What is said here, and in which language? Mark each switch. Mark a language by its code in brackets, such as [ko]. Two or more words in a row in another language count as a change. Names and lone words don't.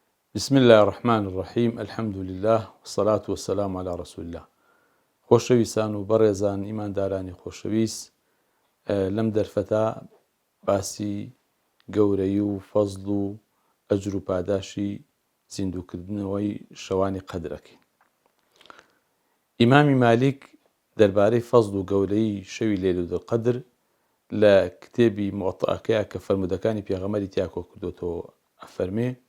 [ar] بسم الله الرحمن الرحيم الحمد لله والصلاة والسلام على رسول الله. [ckb] خۆشەویستان و بەڕێزان ئیماندارانی خۆشەویست، لەم دەرفەتە باسی گەورەی و فەزڵ و ئەجر و پاداشی زیندووکردنەوەی شەوانی قەدرەکەین. ئیمامی مالیک دەربارەی فەزڵ و گەورەی شەوی لەیلەتوڵ قەدر لە کتێبی موەطئەکەیە کە فەرمودەکانی پێغەمبەری تیا کۆ کردووەتەوە ئەفەرمێ